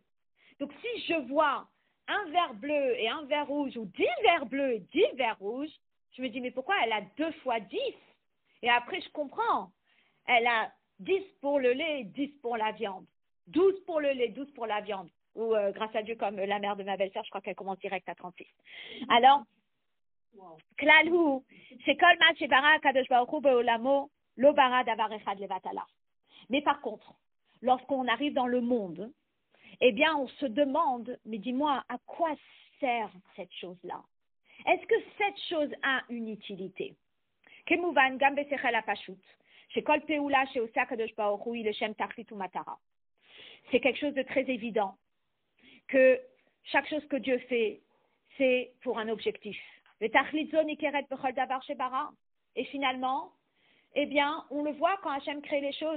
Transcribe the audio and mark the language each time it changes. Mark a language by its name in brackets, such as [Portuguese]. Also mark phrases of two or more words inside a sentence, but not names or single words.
[French] Donc si je vois un verre bleu et un verre rouge ou 10 verres bleus et 10 verres rouges, je me dis mais pourquoi elle a 2 fois 10? Et après je comprends, elle a 10 pour le lait et 10 pour la viande. 12 pour le lait, 12 pour la viande. Ou grâce à Dieu, comme la mère de ma belle-sœur, je crois qu'elle commence direct à 36. [Hebrew] Alors, Klalhu, c'est כל מה שברא הקדוש ברוך הוא בעולמו לא ברא דבר אחד לבטלה. [French] Mais par contre, lorsqu'on arrive dans le monde, eh bien, on se demande, mais dis-moi, à quoi sert cette chose-là? Est-ce que cette chose a une utilité? [Hebrew] כמובן גם בשכל הפשוט. [French] C'est quelque chose de très évident que chaque chose que Dieu fait, c'est pour un objectif. Et finalement, eh bien, on le voit quand Hachem crée les choses.